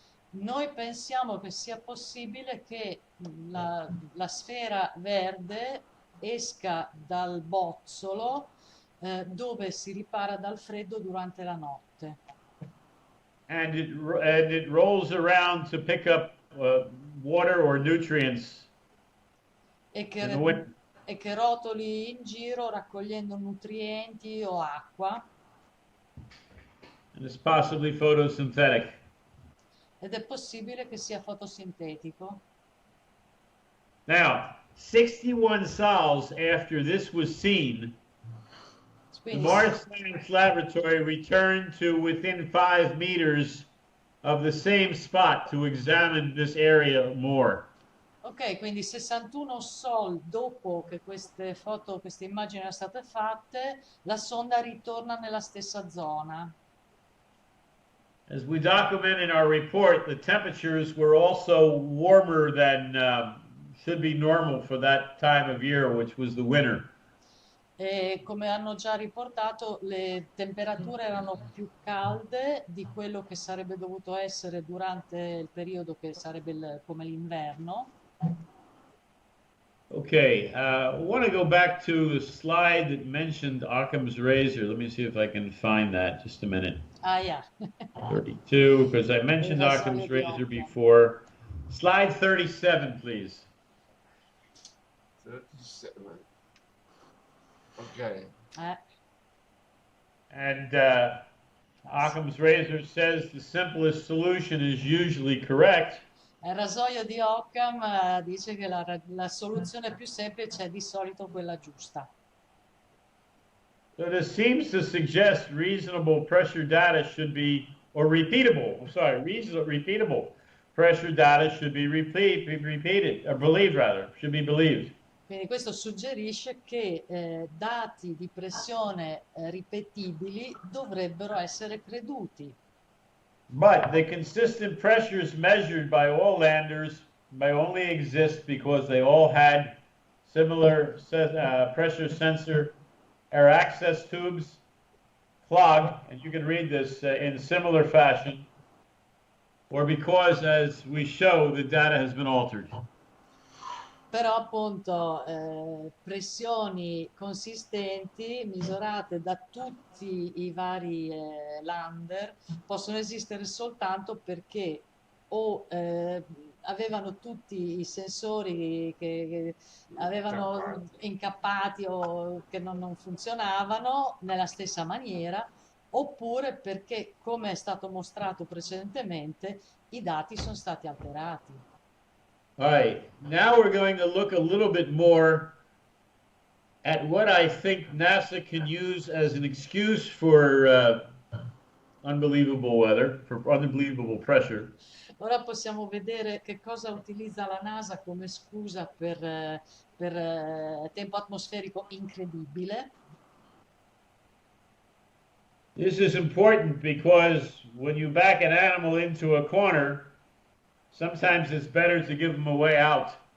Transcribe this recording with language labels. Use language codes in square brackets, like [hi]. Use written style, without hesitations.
[it] Noi pensiamo che sia possibile che la sfera verde esca dal bozzolo dove si ripara dal freddo durante la notte. [en] And it rolls around to pick up water or nutrients e in the winter. [it] che rotoli in giro raccogliendo nutrienti o acqua. [en] And it's possibly photosynthetic. [it] Ed è possibile che sia fotosintetico. [en] Now, 61 sols after this was seen, the [it] Quindi, [en] Mars Science Laboratory returned to within 5 meters of the same spot to examine this area more. [it] ok, quindi 61 sol dopo che queste immagini erano state fatte, la sonda ritorna nella stessa zona. [en] As we document in our report, the temperatures were also warmer than should be normal for that time of year, which was the winter. [it] E come hanno già riportato, le temperature erano più calde di quello che sarebbe dovuto essere durante il periodo che sarebbe come l'inverno. [en] Okay, I want to go back to the slide that mentioned Occam's razor. Let me see if I can find that. Just a minute. Ah, yeah. 32, because I mentioned Occam's razor before. Slide 37, please. 37. Okay. And Occam's razor says the simplest solution is usually correct. [it] Il rasoio di Occam dice che la soluzione più semplice è di solito quella giusta. [en] So this seems to suggest reasonable pressure data should be, or repeatable pressure data should be repeated, or believed rather, should be believed. [it] Quindi questo suggerisce che dati di pressione ripetibili dovrebbero essere creduti. [en] But the consistent pressures measured by all landers may only exist because they all had similar pressure sensor air access tubes clogged, and you can read this in similar fashion, or because, as we show, the data has been altered. [it] Però appunto pressioni consistenti misurate da tutti i vari lander possono esistere soltanto perché o avevano tutti i sensori che avevano incappati o che non funzionavano nella stessa maniera, oppure perché, come è stato mostrato precedentemente, i dati sono stati alterati. [en] All right, now we're going to look a little bit more at what I think NASA can use as an excuse for unbelievable weather, for unbelievable pressure. [it] Ora possiamo vedere che cosa utilizza la NASA come scusa per tempo atmosferico incredibile. [en] This is important because when you back an animal into a corner, sometimes it's better to give them a way out.